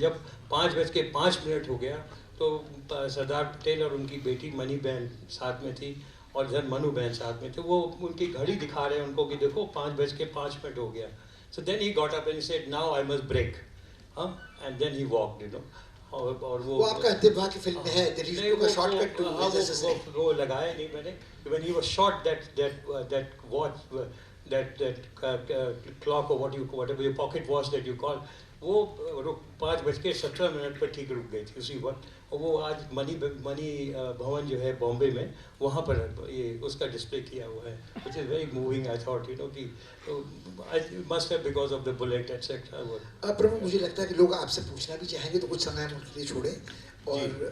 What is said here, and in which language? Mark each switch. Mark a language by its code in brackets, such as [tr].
[hi] जब 5:05 हो गया तो सरदार पटेल और उनकी बेटी मनी बहन साथ में थी और इधर मनु बहन साथ में थे, वो उनकी घड़ी दिखा रहे हैं उनको कि देखो 5:05 हो गया। [en] So then he got up and said now I must break, and then he walked, you know. [hi] और वो आपका अंतिम वाक्य फिल्म में है, वो शॉर्टकट टू वो लगाया नहीं मैंने, [en] when he was shot that watch, that clock or whatever your pocket watch that you call, [hi] वो 5:17 पर ठीक रुक गई थी उसी वक्त। और वो आज मनी भवन जो है बॉम्बे में, वहाँ पर ये उसका डिस्प्ले किया हुआ है, [en] which is very moving. I thought, you know, [hi] कि [en] it must have because of the bullet etc. [hi] प्रभु, मुझे लगता है कि लोग आपसे पूछना भी चाहेंगे तो कुछ समय हम उनके लिए छोड़ें, और